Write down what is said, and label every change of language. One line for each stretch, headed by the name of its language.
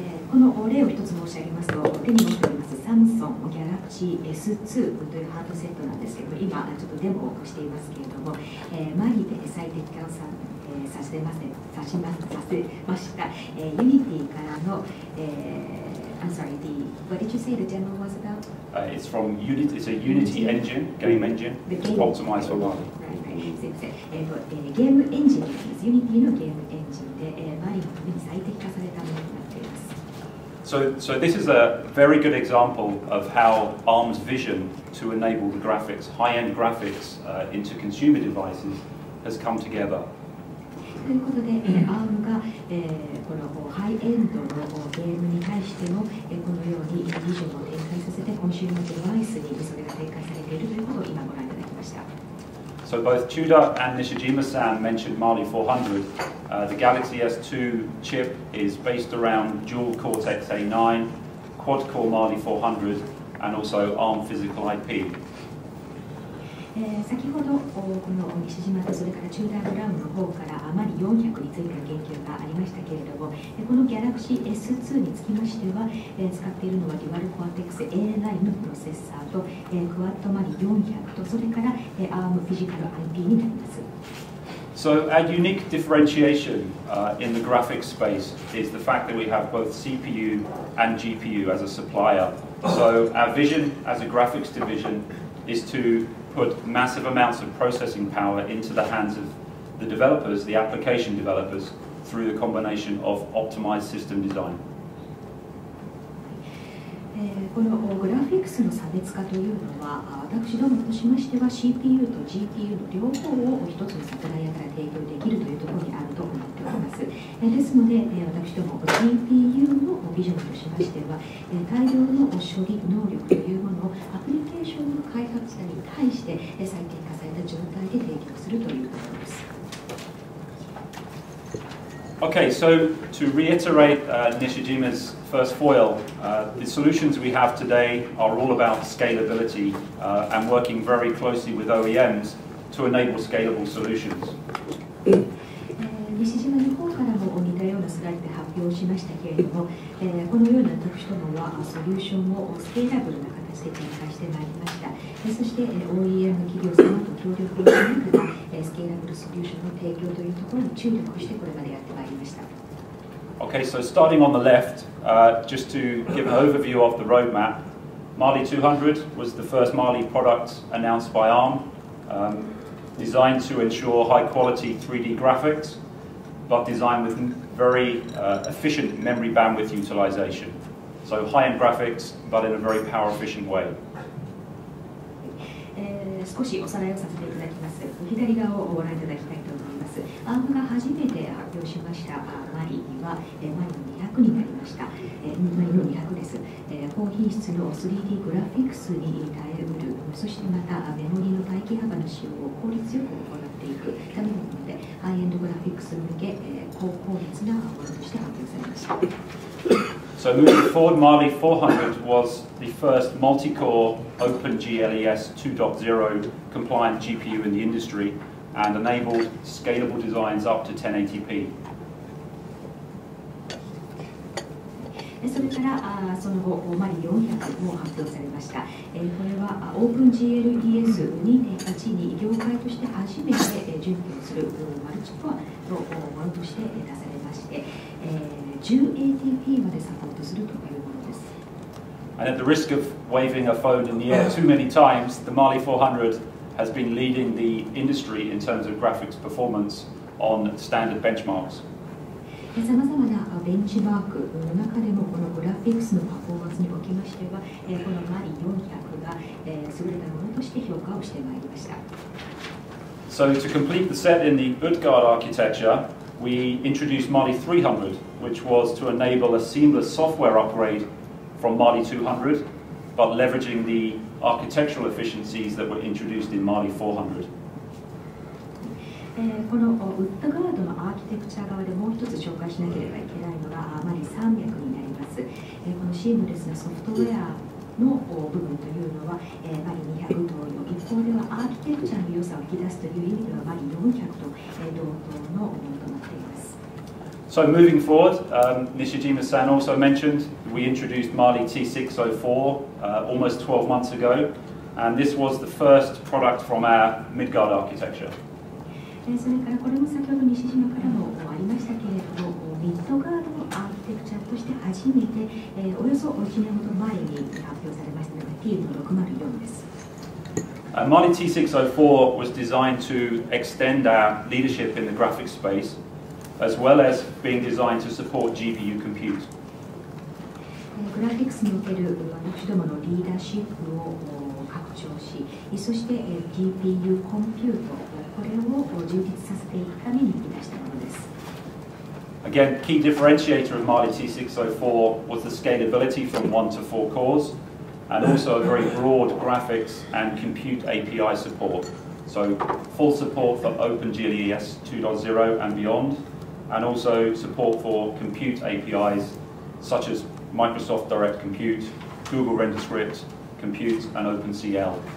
Japanese: この例を一つ申し上げますと、手に持っておりますサムソンギャラクシー S2 というハードセットなんですけども、今ちょっとデモをしていますけれども、マリで最適化をさせました、ユニティからの、
English: I'm sorry, what did you say the demo was about? It's from Unity. It's a Unity engine, game engine, optimized for Mali.
Japanese: すいません、ゲームエンジンです。ユニティのゲームエンジンで、マリのために最適化されたものになっています。
English: So this is a very good example of how ARM's vision to enable the graphics, high-end graphics, into consumer devices has come together.
Japanese: ということで、ARM が、このハイエンドのゲームに対しても、このようにビジョンを展開させて、コンシューマーデバイスにそれが展開されているということを今ご覧いただきました。
English: So both Chuda and Nishijima-san mentioned Mali-400. The Galaxy S2 chip is based around dual Cortex A9, quad-core Mali-400, and also ARM physical IP.
Japanese: 先ほどこの西島とそれからチューダーブラウンの方からマリ400についての言及がありましたけれども、このギャラクシー S2 につきましては、使っているのはデュアルコアテックス A9 のプロセッサーと、クワッドマリ400とそれから、ARM フィジカル IP になります。
English: So our unique differentiation in the graphics space is the fact that we have both CPU and GPU as a supplier. So our vision as a graphics division is to put massive amounts of processing power into the hands of the developers, the application developers, through the combination of optimized system design.
Japanese: このグラフィックスの差別化というのは、私どもとしましては CPU と GPU の両方を一つのサプライヤーから提供できるというところにあると思っております。ですので、私ども GPU のビジョンとしましては、大量の処理能力というものをアプリケーションの開発者に対して最適化された状態で提供するというところです。
English: Okay, so to reiterate Nishijima's first foil, the solutions we have today are all about scalability and working very closely with OEMs to enable scalable solutions.
Japanese: 西島の方からも似たようなスライドで発表しましたけれども、このような私どもはソリューションをスケーラブルな形で展開してまいりました。そして OEM 企業様と協力をしながらスケーラブルソリューションの提供というところに注力してこれまでやってまいりました。
English: Okay, so starting on the left, just to give an overview of the roadmap, Mali-200 was the first Mali product announced by ARM, designed to ensure high-quality 3D graphics, but designed with very efficient memory bandwidth utilization. So high-end graphics, but in a very power-efficient way.
Japanese: 少しおさらいをさせていただきます。左側をご覧いただきたいと思います。 ARM が初めて発表しましたマリはマリの200になりました。マリの200です。高品質の 3D グラフィックスに耐えうる、そしてまたメモリの待機幅の使用を効率よく行っていくためのもので、ハイエンドグラフィックス向け高効率なものとして発表されました。
English: So moving forward, Mali-400 was the first multi-core OpenGLES 2.0 compliant GPU in the industry and enabled scalable designs up to 1080p.
Japanese: それからその後、マリ400も発表されました。これは OpenGLES 2.8 に業界として初めて準備をするマルチコアのものとして出されまして、1080p までサポートするというものです。
English: And at the risk of waving a phone in the air too many times, the Mali-400 has been leading the industry in terms of graphics performance on standard benchmarks.
Japanese: さまざまなベンチマークの中でもこのグラフィックスのパフォーマンスにおきましては、このマリ400が優れたものとして評価をしてまいりました。
English: So to complete the set in the Utgard architecture, we introduced Mali-300, which was to enable a seamless software upgrade from Mali-200, but leveraging the architectural efficiencies that were introduced in Mali-400.
Japanese: このウッドガードのアーキテクチャ側でもう一つ紹介しなければいけないのがマリ300になります。このシームレスなソフトウェアの部分というのはマリ200同様、一方ではアーキテクチャの良さを引き出すという意味ではマリ400と同等のものとなっています。
English: So moving forward, Nishijima-san also mentioned we introduced Mali-T658 almost 12 months ago, and this was the first product from our mid-guard architecture.
Japanese: それからこれも先ほど西島からもありましたけれども、ミッドガードのアーキテクチャとして初めて、およそ1年ほど前に発表されましたのが T604 です。
English: Mali-T658 was designed to extend our leadership in the graphics space, as well as being designed to support GPU compute.
Japanese: グラフィックスにおける私どものリーダーシップを拡張し、そして GPU コンピュート、これを充実させていくために生み出したものです。
English: Again, key differentiator of Mali-T658 was the scalability from 1 to 4 cores, and also a very broad graphics and compute API support. So full support for OpenGLES 2.0 and beyond, and also support for compute APIs such as Microsoft Direct Compute, Google RenderScript, Compute, and OpenCL.